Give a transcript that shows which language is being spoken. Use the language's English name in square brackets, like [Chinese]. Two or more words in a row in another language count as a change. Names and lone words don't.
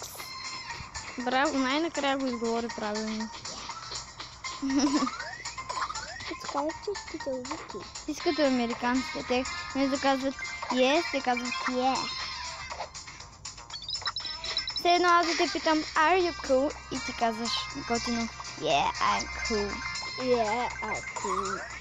[Bulgarian] Браво, най-накрая го изговори правилно. Ти като американците, те не да казват yes, те казват yeah. Все едно аз да те питам [English] are you cool [Bulgarian] и ти казваш готино [English] yeah, I'm cool. Yeah, I'm cool.